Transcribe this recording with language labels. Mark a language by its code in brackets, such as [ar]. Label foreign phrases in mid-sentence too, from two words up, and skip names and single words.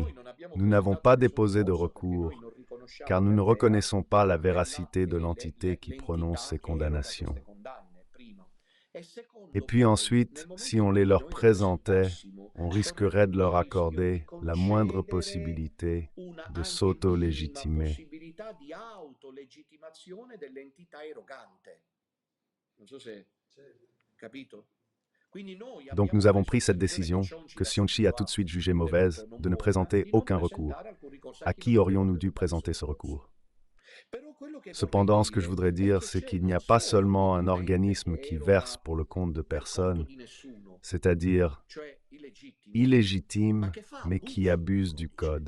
[fr] Nous n'avons pas déposé de recours, car nous ne reconnaissons pas la véracité de l'entité qui prononce ces condamnations. Et puis ensuite, si on les leur présentait, on risquerait de leur accorder la moindre possibilité de s'auto-légitimer. [it] possibilità di autolegittimazione dell'entità erogante. Non so se capito. [fr] Donc nous avons pris cette décision, que Sionchi a tout de suite jugée mauvaise, de ne présenter aucun recours. À qui aurions-nous dû présenter ce recours? Cependant, ce que je voudrais dire, c'est qu'il n'y a pas seulement un organisme qui verse pour le compte de personne, c'est-à-dire illégitime, mais qui abuse du code.